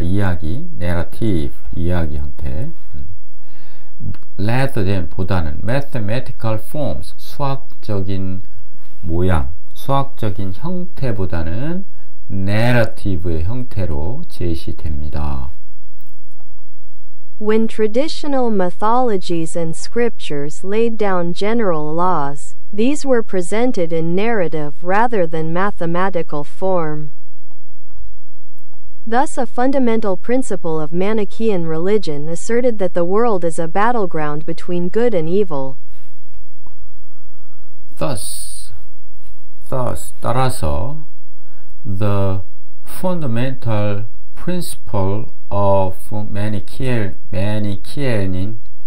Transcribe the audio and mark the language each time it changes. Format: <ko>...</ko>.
<ko>narrative, 이야기 형태.</ko> <en>rather than,</en> <ko>보다는</ko> <en>mathematical forms,</en> <ko>수학적인 모양, 수학적인 형태보다는 narrative의 형태로 제시됩니다.</ko> <en>When traditional mythologies and scriptures laid down general laws, these were presented in narrative rather than mathematical form. Thus, a fundamental principle of Manichaean religion asserted that the world is a battleground between good and evil. Thus,</en> <ko>따라서,</ko> <en>the fundamental principle of Manichaean religion,</en>